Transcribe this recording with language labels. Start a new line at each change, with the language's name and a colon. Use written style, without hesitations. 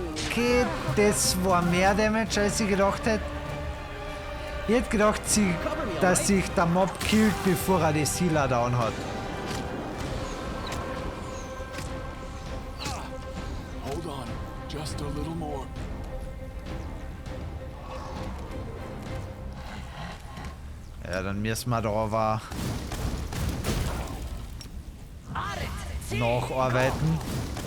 German: Okay, das war mehr Damage, als ich gedacht hätte. Ich hätte gedacht, dass sich der Mob killt, bevor er die Sealer down hat.
English: Hold on, just a little more.
German: Ja, dann müssen wir da aber nacharbeiten.